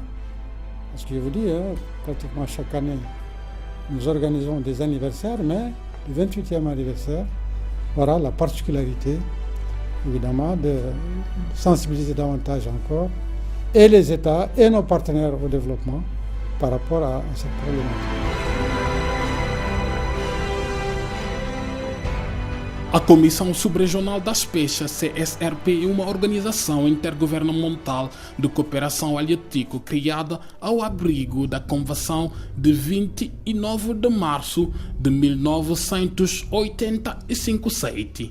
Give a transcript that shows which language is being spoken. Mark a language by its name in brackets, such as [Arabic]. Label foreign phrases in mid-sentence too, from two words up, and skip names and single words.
[French] Parce que je vous dis, pratiquement chaque année, nous organisons des anniversaires, mais le 28e anniversaire aura la particularité, évidemment, de sensibiliser davantage encore et les États et nos partenaires au développement par rapport à cette problématique. [Portuguese] A Comissão Subregional das Peixes, CSRP, é uma organização intergovernamental de cooperação halieutica criada ao abrigo da Convenção de 29 de março de 1987.